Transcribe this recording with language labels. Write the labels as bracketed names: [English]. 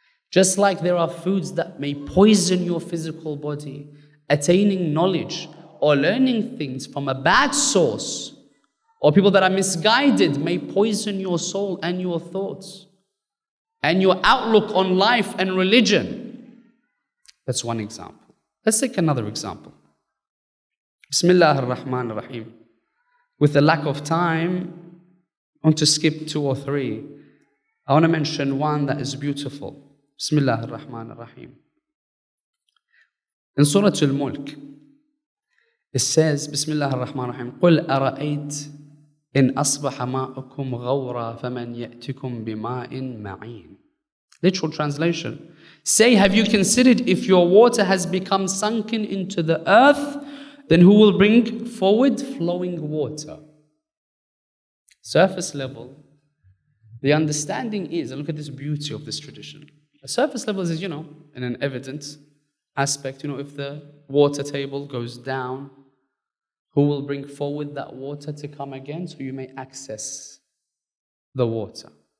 [English] Just like there are foods that may poison your physical body, attaining knowledge or learning things from a bad source, or people that are misguided may poison your soul and your thoughts and your outlook on life and religion. That's one example. Let's take another example. [Arabic] Bismillah ar-Rahman ar-Rahim. [English] With the lack of time, I want to skip 2 or 3. I want to mention one that is beautiful. [Arabic] Bismillah ar-Rahman ar-Rahim. [English] In Surah Al-Mulk, it says, [Arabic] Bismillah ar-Rahman ar-Rahim, قُلْ أَرَأَيْتَ إِنْ أَصْبَحَ مَاءُكُمْ غَوْرًا فَمَنْ يَأْتِكُمْ بِمَاءٍ مَعِينٍ. [English] Literal translation. Say, have you considered if your water has become sunken into the earth, then who will bring forward flowing water? Surface level, the understanding is, and look at this beauty of this tradition. The surface level is, in an evident aspect, if the water table goes down, who will bring forward that water to come again so you may access the water?